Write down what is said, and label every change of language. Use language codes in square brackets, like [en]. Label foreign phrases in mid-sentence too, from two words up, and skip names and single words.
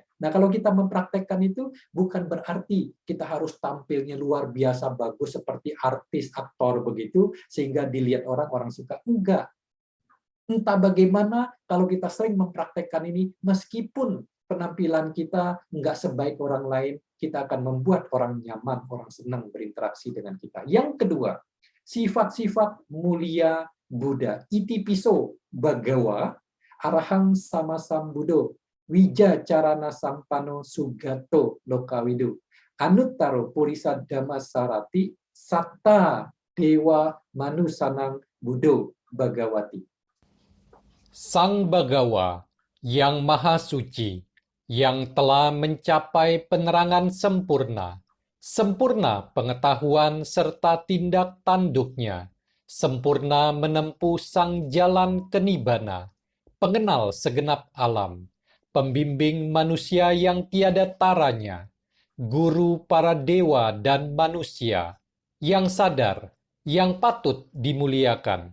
[id] Nah, kalau kita mempraktekkan itu, bukan berarti kita harus tampilnya luar biasa bagus seperti artis, aktor begitu, sehingga dilihat orang suka. Enggak. Entah bagaimana kalau kita sering mempraktekkan ini, meskipun penampilan kita nggak sebaik orang lain, kita akan membuat orang nyaman, orang senang berinteraksi dengan kita. Yang kedua, sifat-sifat mulia Buddha. [pi] Iti piso bagawa, arahang samasambudo, wija carana sampano sugato lokawidu, anuttaro purisa dhammasarati, satta dewa manusanang budo bagawati. [id] Sang Bagawa yang Maha Suci, yang telah mencapai penerangan sempurna, sempurna pengetahuan serta tindak tanduknya, sempurna menempuh sang jalan kenibana, pengenal segenap alam, pembimbing manusia yang tiada taranya, guru para dewa dan manusia, yang sadar, yang patut dimuliakan.